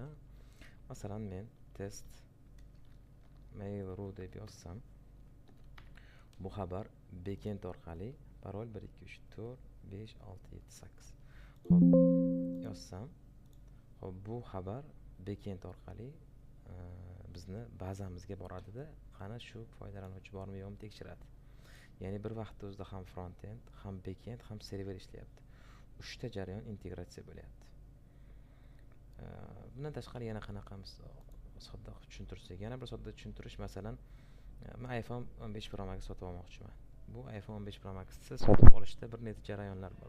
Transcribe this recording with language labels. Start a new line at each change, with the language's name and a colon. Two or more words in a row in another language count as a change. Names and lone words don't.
Uzbek: Masalan, men test mail.ru deb yozsam, bu xabar backend orqali parol 1 2 3 4 5 6 7 8. Xo'p, yozsam, xo'p, bu xabar backend orqali bizni bazamizga boradida, qani shu foydalanuvchi bormi yo'qmi tekshiradi. Ya'ni bir vaqtda o'zida ham front-end, ham back-end, ham server ishlayapti. 3 ta jarayon integratsiya bo'lyapti. Bundan tashqari yana qanaqamiz sodda tushuntirsak, yana bir sodda tushuntirish, masalan, men iPhone 15 Pro Max sotib olmoqchiman. Bu iPhone 15 Pro Max'ni sotib olishda bir necha jarayonlar bor.